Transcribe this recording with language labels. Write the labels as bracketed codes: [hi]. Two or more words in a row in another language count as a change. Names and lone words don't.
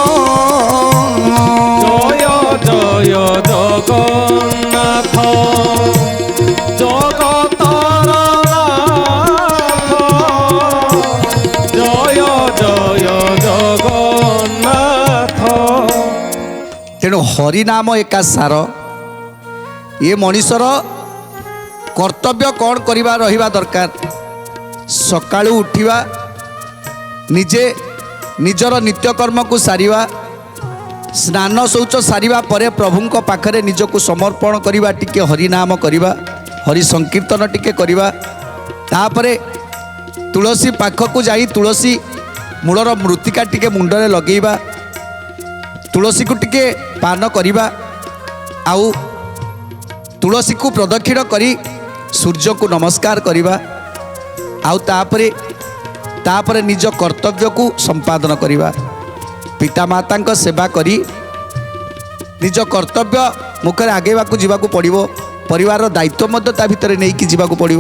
[or] ଜୟ ଜୟ ଜଗନ୍ନାଥ ଜଗତର ନାଥ ଜୟ ଜୟ ଜଗନ୍ନାଥ। ତେଣୁ ହରିନାମ ଏକା ସାର ଏ ମଣିଷର କର୍ତ୍ତବ୍ୟ କଣ କରିବା ରହିବା ଦରକାର ସକାଳୁ ଉଠିବା ନିଜେ ନିଜର ନିତ୍ୟକର୍ମ କୁ ସାରିବା ସ୍ନାନ ଶୌଚ ସାରିବା ପରେ ପ୍ରଭୁଙ୍କ ପାଖରେ ନିଜକୁ ସମର୍ପଣ କରିବା ଟିକେ ହରିନାମ କରିବା ହରି ସଂକୀର୍ତ୍ତନ ଟିକେ କରିବା ତାପରେ ତୁଳସୀ ପାଖକୁ ଯାଇ ତୁଳସୀ ମୂଳର ମୃତ୍ତିକା ଟିକେ ମୁଣ୍ଡରେ ଲଗେଇବା ତୁଳସୀ କୁ ଟିକେ ପାନ କରିବା ଆଉ ତୁଳସୀ କୁ ପ୍ରଦକ୍ଷିଣ କରି ସୂର୍ଯ୍ୟ କୁ ନମସ୍କାର କରିବା ଆଉ ତାପରେ ନିଜ କର୍ତ୍ତବ୍ୟ କୁ ସମ୍ପାଦନ କରିବା ପିତା ମାତା ଙ୍କ ସେବା କରି ନିଜ କର୍ତ୍ତବ୍ୟ ମୁଖର ଆଗେଇବା କୁ ଯିବା କୁ ପଡ଼ିବ ପରିବାର ଦାୟିତ୍ୱ ମଧ୍ୟ ତା ଭିତର ନୁହେଁ କି ଯିବା କୁ ପଡ଼ିବ।